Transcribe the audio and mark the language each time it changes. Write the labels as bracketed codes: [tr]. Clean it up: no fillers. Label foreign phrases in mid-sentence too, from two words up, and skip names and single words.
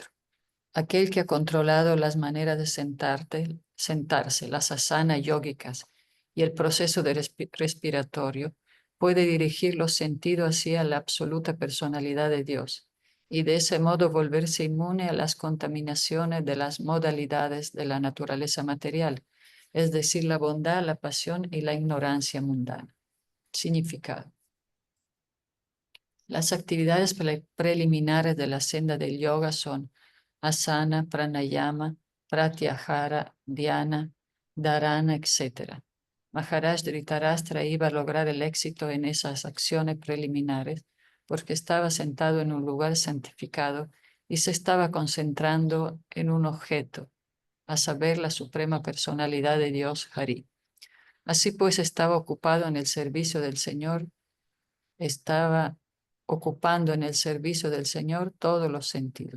[es] Aquel que ha controlado las maneras de sentarse, las asanas yógicas y el proceso de respiratorio, puede dirigir los sentidos hacia la absoluta personalidad de Dios y de ese modo volverse inmune a las contaminaciones de las modalidades de la naturaleza material, es decir, la bondad, la pasión y la ignorancia mundana. Significado. Las actividades preliminares de la senda del yoga son [sa] asana, pranayama, pratyahara, dhyana, dharana, [es] etc. Maharaj Dhritarashtra iba a lograr el éxito en esas acciones preliminares porque estaba sentado en un lugar santificado y se estaba concentrando en un objeto, a saber, la suprema personalidad de Dios Hari. Así pues, estaba ocupado en el servicio del Señor, estaba ocupando en el servicio del Señor todos los sentidos.